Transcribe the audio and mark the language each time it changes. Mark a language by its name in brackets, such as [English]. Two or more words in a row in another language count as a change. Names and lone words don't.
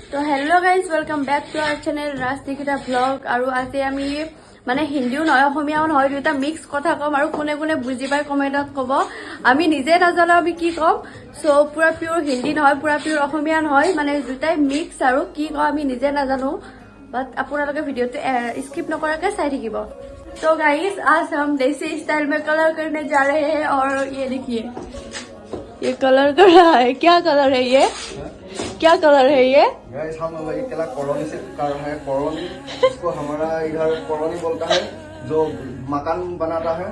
[Assamese] তো [English] hello guys, welcome back to our channel [Assamese] ৰাজনিকিতা ভ্লগ। আৰু আজি আমি মানে হিন্দীও নহয় অসমীয়াও নহয় দুটা মিক্স কথা ক'ম আৰু কোনে কোনে বুজি পায় কমেণ্টত ক'ব। আমি নিজে নাজানো আমি কি ক'ম। চ' পুৰা পিয়ৰ হিন্দী নহয়, পুৰা পিয়ৰ অসমীয়া নহয়, মানে দুটাই মিক্স আৰু কি কওঁ আমি নিজে নাজানো। বাট আপোনালোকে ভিডিঅ'টো স্কিপ নকৰাকৈ চাই থাকিব। [Hindi] तो गाइस आज हम देसी स्टाइल में कलर करने जा रहे हैं और ये देखिए ये कलर कर रहा है। क्या कलर है ये? क्या कलर है ये? गाइस हम वही कलर कॉलोनी से कर रहे हैं। कॉलोनी इसको हमारा इधर कॉलोनी बोलता है, जो मकान बनाता है।